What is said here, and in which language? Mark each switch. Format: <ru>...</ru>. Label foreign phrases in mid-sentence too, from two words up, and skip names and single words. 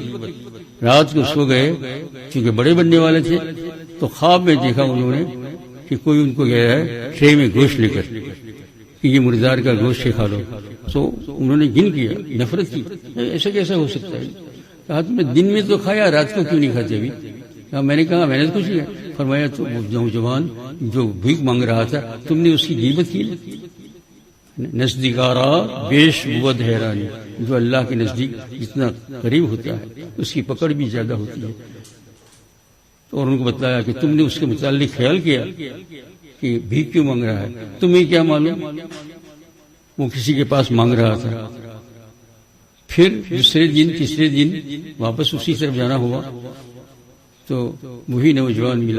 <ur>رات کو سو گئے، چونکہ بڑے بننے والے تھے، تو خواب میں دیکھا انہوں نے کہ کوئی ان کو کہہ رہا ہے ٹرے میں گوشت لے کر کہ یہ مردار کا گوشت کھا لو۔ تو انہوں نے گن کیا، نفرت کی، ایسا کیسا ہو سکتا ہے؟ کہا تم نے دن میں تو کھایا، رات کو کیوں نہیں کھاتے ابھی؟ میں نے کہا میں نے کچھ نہیں۔ فرمایا تو نوجوان جو بھیک مانگ رہا تھا تم نے اس کی غیبت کی۔</ur> <fa>نزدیکارا بیش بود حیرانی،</fa> <ur>جو اللہ کے نزدیک جتنا قریب ہوتا ہے اس کی پکڑ بھی زیادہ ہوتی ہے۔ اور ان کو بتایا کہ تم نے اس کے متعلق خیال کیا کہ بھیک کیوں مانگ رہا ہے؟ تمہیں کیا معلوم وہ کسی کے پاس مانگ رہا تھا۔ پھر دوسرے دن تیسرے دن واپس اسی طرف جانا ہوا تو وہی نوجوان ملا۔</ur>